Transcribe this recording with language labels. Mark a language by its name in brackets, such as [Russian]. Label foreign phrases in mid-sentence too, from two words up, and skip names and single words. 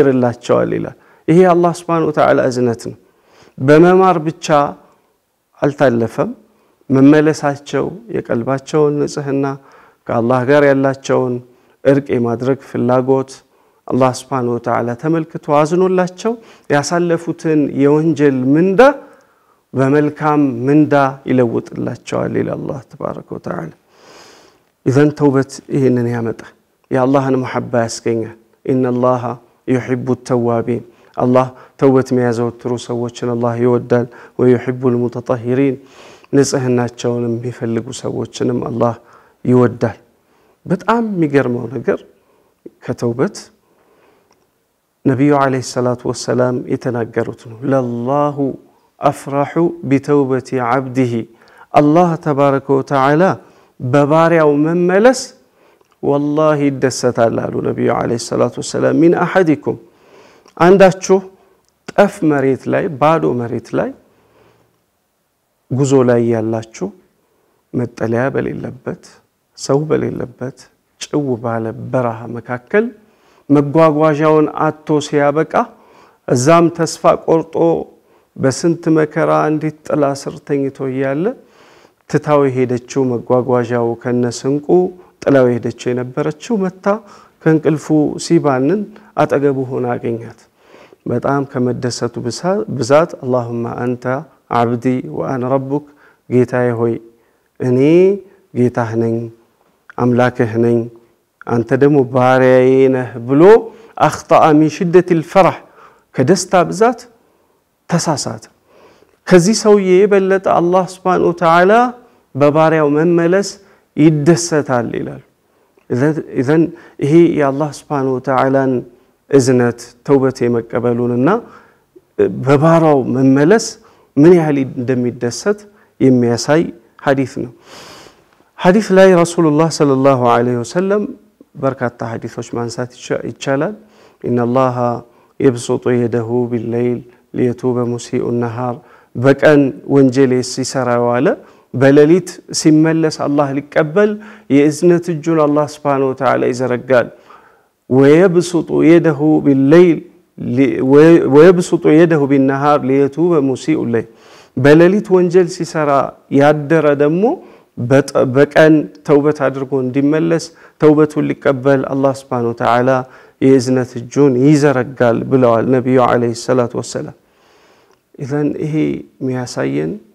[Amharic] الله تشواليلا ይሄ አላህ [Arabic] سبحانه وتعالى [Amharic] እዝነት ነው በመማር ብቻ አልታለፈም መመለሳቸው የቀልባቸውን ንጽህና ከአላህ ጋር ያላቸውን እርቅ የማድረግ ፍላጎት አላህ Subhanahu [Arabic] وتعالى [Amharic] ተመልክቶ አዝኖላቸው ያሳለፉትን የወንጀል ምንዳ በመልካም ምንዳ ይለውጥላቸዋል [Arabic] إلا الله تبارك وتعالى إذن توبة [Amharic] ይሄንን ያመጣ የአላህን መሐባ ያስገኛል [Arabic] ኢነላህ يحب التوابين الله توبت [Amharic] የሚያዘወትሩ ሰዎችን አላህ ይወዳል ويحب المتطهرين ንጽህናቸውንም የሚፈልጉ ሰዎችንም አላህ ይወዳል በጣም የሚገርመው ነገር ከተውበት ነብዩ [Arabic] عليه الصلاة والسلام [Amharic] የተናገሩት ነው [Arabic] لله أفرح بتوبة عبده الله تبارك وتعالى [Amharic] በባሪያው መመለስ والله ይደሰታል አሉ ነብዩ [Arabic] عليه الصلاة والسلام من احدكم [Amharic] አንዳችሁ ጠፍ መሬት ላይ ባዶ መሬት ላይ ጉዞ ላይ ያላችሁ መጠለያ በሌለበት ሰው በሌለበት ጭው ባለ በረሃ መካከል መጓጓዣውን አጥቶ ሲያበቃ እዛም ተስፋ ቆርጦ በስንት መከራ እንዴት ጥላ ስር ተኝቶ ያለ ትታው ሄደችው መጓጓዣው ከነስንቁ ጥላው ሄደችው የነበረችው መታ ከንቅልፉ ሲባንን አጠገቡ ሆና አገኛት በጣም ከመደሰቱ ብዛት [Arabic] اللهم انت عبدي وانا ربك [Amharic] ጌታዬ ሆይ እኔ ጌታህ ነኝ አምላክህ ነኝ አንተ ደግሞ ባሪያዬ ነህ ብሎ [Arabic] አخطأ من شدة الفرح [Amharic] ከደስታ ብዛት ተሳሳተ ከዚህ ሰውዬ የበለጠ አላህ [Arabic] سبحانه وتعالى [Amharic] በባሪያው መመለስ ይደሰታል ይላል إذن ይሄ የአላህ [Arabic] سبحانه وتعالى [Amharic] እዝነት ተውበት የመቀበሉንና በባሪያው መመለስ ምን ያህል እንደሚደሰት የሚያሳይ ሐዲስ ነው ሐዲስ ላይ [Arabic] رسول الله صلى الله عليه وسلم [Amharic] በርካታ ሐዲሶች ማንሳት ይቻላል [Arabic] ان الله يبسط يده بالليل ليتوب مسيء النهار [Amharic] በቀን ወንጀል ሲሰራ ዋለ በሌሊት ሲመለስ አላህ ሊቀበል የእዝነት እጁን አላህ [Arabic] سبحانه وتعالى [Amharic] ይዘረጋል [Arabic] ويبسط يده بالليل ويبسط يده بالنهار ليتوب مسيء الليل [Amharic] በሌሊት ወንጀል ሲሰራ ያደረ ደግሞ በቀን ተውበት አድርጎ እንዲመለስ ተውበቱን ሊቀበል አላህ [Arabic] سبحانه وتعالى [Amharic] የእዝነት እጁን ይዘረጋል ብለዋል ነብዩ [Arabic] عليه الصلاة والسلام [Amharic] إذن ይሄ የሚያሳየን